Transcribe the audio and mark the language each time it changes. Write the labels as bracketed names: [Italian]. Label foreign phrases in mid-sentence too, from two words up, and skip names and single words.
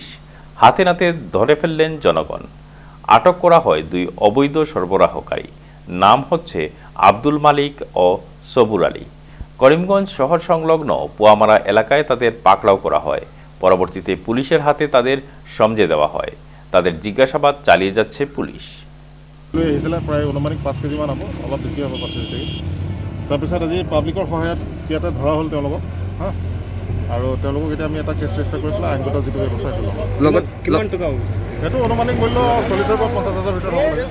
[Bangla] হাতে নাতে ধরে ফেললেন জনগণ। আটক করা হয় 2 অবৈধ সরবরাহকারী। নাম হচ্ছে আব্দুল মালিক ও সবুর আলী। করিমগঞ্জ শহর সংলগ্ন পুয়ামারা এলাকায় তাদের পাকড়াও করা হয়। পরবর্তীতে পুলিশের হাতে তাদের সমঝে দেওয়া হয়। তাদের জিজ্ঞাসাবাদ চালিয়ে যাচ্ছে পুলিশ। [Assamese] প্ৰায় অনুমানিক 5 কেজিমান হ'ব, অলপ বেছি হ'ব 5 কেজি। তাৰপিছত আজি পাব্লিকৰ সহায়ত ইয়াতে ধৰা হ'ল তেওঁলোকক। আৰু তেওঁলোকক এতিয়া আমি এটা কেছ ৰেজিষ্টাৰ কৰি পেলাই আইনগত যিটো ব্যৱস্থা সেইটো ল'ম। লগত কিমান টকা হ'ব? সেইটো অনুমানিক মূল্য 40,000 পৰা 50,000 ভিতৰত হ'ব লাগে।